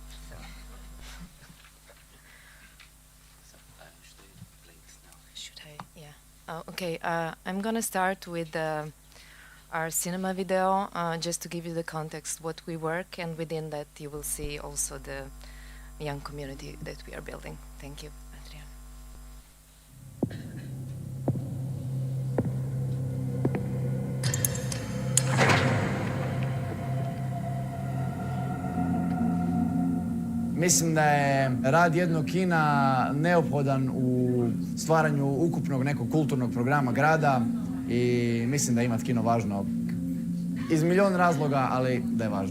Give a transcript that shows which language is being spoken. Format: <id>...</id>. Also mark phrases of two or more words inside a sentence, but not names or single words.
<en>Should I? Yeah. Oh, okay. I'm gonna start with our cinema video, just to give you the context what we work, and within that you will see also the young community that we are building. Thank you, Adrian.</en> <hr>Mislim da je rad jednog kina neophodan u stvaranju ukupnog nekog kulturnog programa grada i mislim da je imat kino važno iz milion razloga, ali da je važno.</hr>